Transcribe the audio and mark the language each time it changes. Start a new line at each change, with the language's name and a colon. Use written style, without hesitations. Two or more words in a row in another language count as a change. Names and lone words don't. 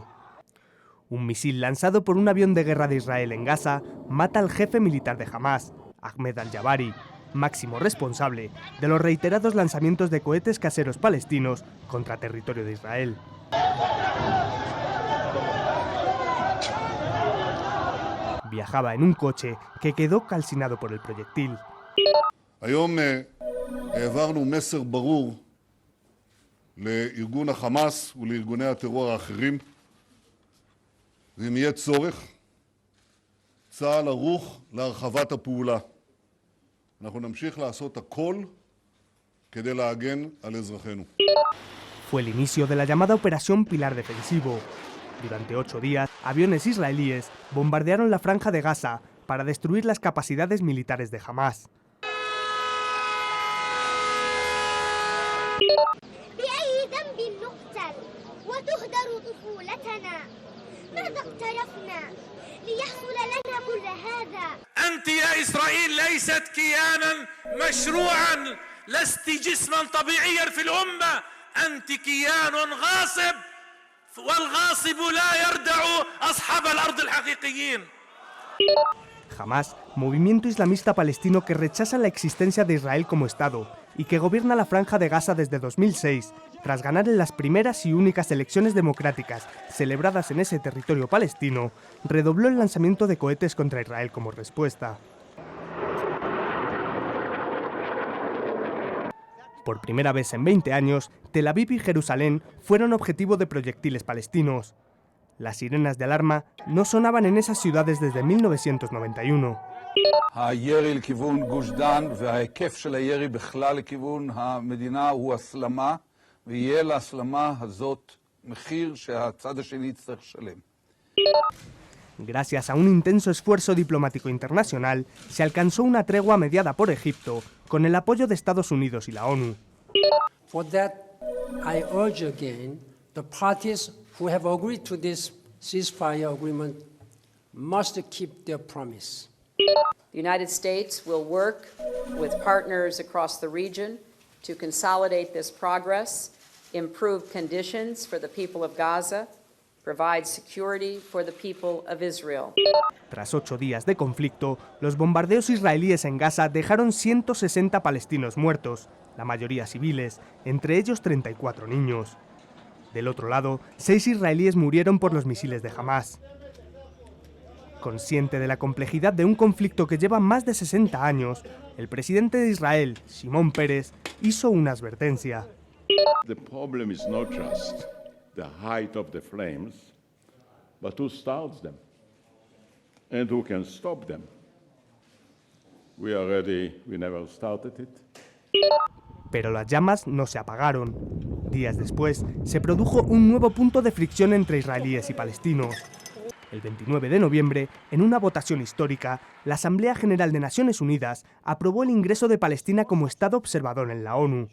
Spanish: Un misil lanzado por un avión de guerra de Israel en Gaza mata al jefe militar de Hamás, Ahmed al-Jabari, máximo responsable de los reiterados lanzamientos de cohetes caseros palestinos contra territorio de Israel. Viajaba en un coche que quedó calcinado por el proyectil.
Hebrew: היום העברנו מסר ברור לארגון החמאס ולארגוני הטרור האחרים, ואם יהיה צורך, צה"ל ערוך להרחבת הפעולה. אנחנו נמשיך לעשות הכל כדי להגן על אזרחינו.
Spanish: Fue el inicio de la llamada Operación Pilar Defensivo. Durante 8 días, aviones israelíes bombardearon la franja de Gaza para destruir las capacidades militares de Hamás.
Arabic: أنت يا إسرائيل ليست كيانا مشروعا، لست جسما طبيعيا في الأمة، أنت كيان غاصب، والغاصب لا يردع أصحاب الأرض الحقيقيين.
Spanish: Hamás, movimiento islamista palestino que rechaza la existencia de Israel como Estado y que gobierna la franja de Gaza desde 2006, tras ganar en las primeras y únicas elecciones democráticas celebradas en ese territorio palestino, redobló el lanzamiento de cohetes contra Israel como respuesta. Por primera vez en 20 años, Tel Aviv y Jerusalén fueron objetivo de proyectiles palestinos. Las sirenas de alarma no sonaban en esas ciudades desde 1991.
Hebrew: הירי לכיוון גוש דן וההיקף של הירי בכלל לכיוון המדינה הוא הסלמה, ויהיה להסלמה הזאת מחיר שהצד השני יצטרך לשלם.
Spanish: Gracias a un intenso esfuerzo diplomático internacional, se alcanzó una tregua mediada por Egipto con el apoyo de Estados Unidos y la ONU.
English: For that, I urge again the parties who have agreed to this ceasefire agreement must keep their promise. The United States will work with partners across the region to consolidate this progress, improve conditions for the people of Gaza, provide security for the people of Israel.
Spanish: Tras 8 días de conflicto, los bombardeos israelíes en Gaza dejaron 160 palestinos muertos, la mayoría civiles, entre ellos 34 niños. Del otro lado, 6 israelíes murieron por los misiles de Hamás. Consciente de la complejidad de un conflicto que lleva más de 60 años, el presidente de Israel, Shimon Peres, hizo una advertencia.
English: The problem is not just the height of the flames, but who starts them and who can stop them. We are ready, we never started it.
Spanish: Pero las llamas no se apagaron. Días después, se produjo un nuevo punto de fricción entre israelíes y palestinos. El 29 de noviembre, en una votación histórica, la Asamblea General de Naciones Unidas aprobó el ingreso de Palestina como Estado observador en la ONU.